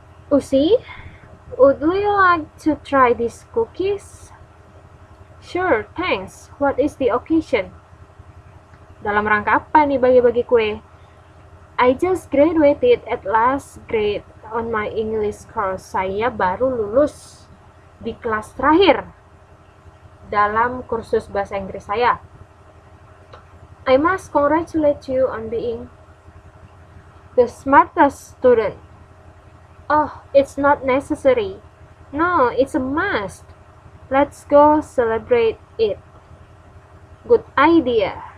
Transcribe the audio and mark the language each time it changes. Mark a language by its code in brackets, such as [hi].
[en] Usi, would you like to try these cookies? Sure, thanks. What is the occasion? [id] Dalam rangka apa nih bagi-bagi kue? [en] I just graduated at last grade on my English course. [id] Saya baru lulus di kelas terakhir dalam kursus bahasa Inggris saya. [en] I must congratulate you on being the smartest student. Oh, it's not necessary. No, it's a must. Let's go celebrate it. Good idea.